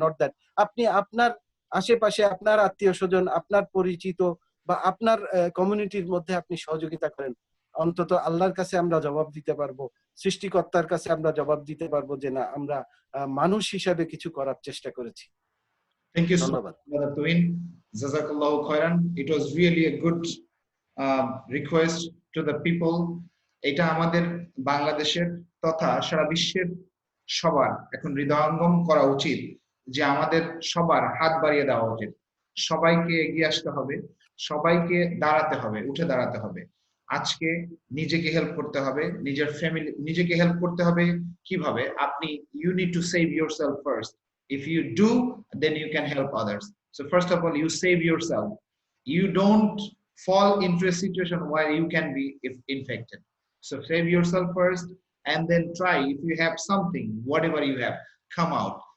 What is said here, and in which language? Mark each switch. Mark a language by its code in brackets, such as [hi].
[en] not that [bn] আপনি আপনার আশেপাশে, আপনার আত্মীয় স্বজন, আপনার পরিচিত বা আপনার কমিউনিটির মধ্যে আপনি সহযোগিতা করেন। অন্তত আল্লাহর কাছে আমরা জবাব দিতে পারবো, সৃষ্টিকর্তার কাছে আমরা জবাব দিতে পারবো যে না, আমরা মানুষ হিসাবে কিছু করার চেষ্টা করেছি। [en] Thank you so much, Brother Tuhin. Jazakallahu khairan. It was really a good request to the people. [bn] এটা আমাদের বাংলাদেশের তথা সারা বিশ্বের সবার এখন হৃদয়ঙ্গম করা উচিত, যে আমাদের সবার হাত বাড়িয়ে দেওয়া উচিত। সবাইকে এগিয়ে আসতে হবে, সবাইকে দাঁড়াতে হবে, উঠে দাঁড়াতে হবে। আজকে নিজেকে হেল্প করতে হবে, নিজের ফ্যামিলি, নিজেকে হেল্প করতে হবে কিভাবে? আপনি [en] you need to save yourself first. If you do, then you can help others. So first of all, you save yourself. You don't fall into a situation where you can be infected. So save yourself first, and then try, if you have something, whatever you have, come out.